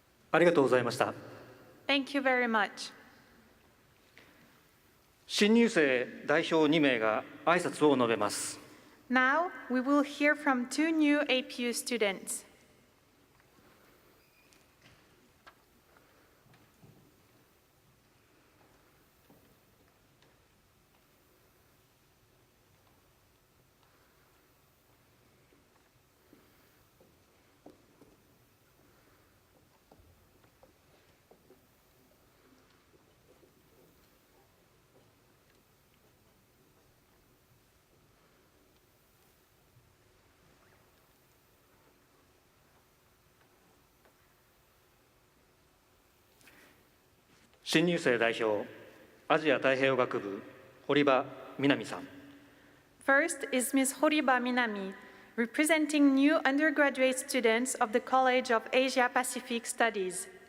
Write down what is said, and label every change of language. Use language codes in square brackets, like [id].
[ja] ありがとうございました。 [en] Thank you very much. [ja] 新入生代表2名が挨拶を述べます。 [en] Now we will hear from 2 new APU students. [ja] 新入生代表、アジア太平洋学部、堀場みなみさん。 [en] First is Ms. Horiba Minami, representing new undergraduate students of the College of Asia Pacific Studies.